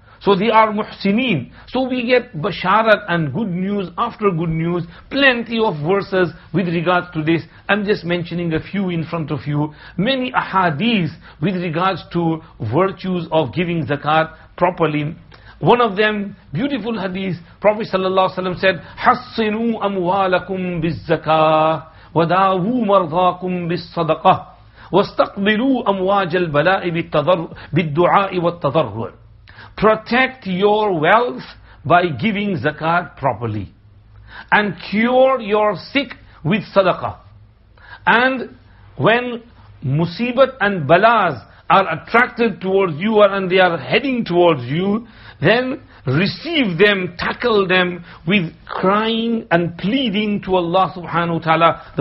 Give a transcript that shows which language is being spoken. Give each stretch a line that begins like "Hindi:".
English: So they are muhsineen. So we get basharat and good news after good news. Plenty of verses with regards to this. I'm just mentioning a few in front of you. Many ahadith with regards to virtues of giving zakat properly. One of them, beautiful hadith, Prophet ﷺ said,
Arabic: حَصِّنُوا أَمْوَالَكُمْ بِالزَّكَاةِ وَدَاوُوا مَرْضَاكُمْ بِالصَّدَقَةِ وَاسْتَقْبِلُوا أَمْوَاجَ الْبَلَاءِ بِالدُّعَاءِ وَالتَّضَرُّعِ.
English: Protect your wealth by giving zakat properly. And cure your sick with sadaqah. And when musibat and balas are attracted towards you and they are heading towards you, then receive them, tackle them with crying and pleading to Allah subhanahu wa ta'ala.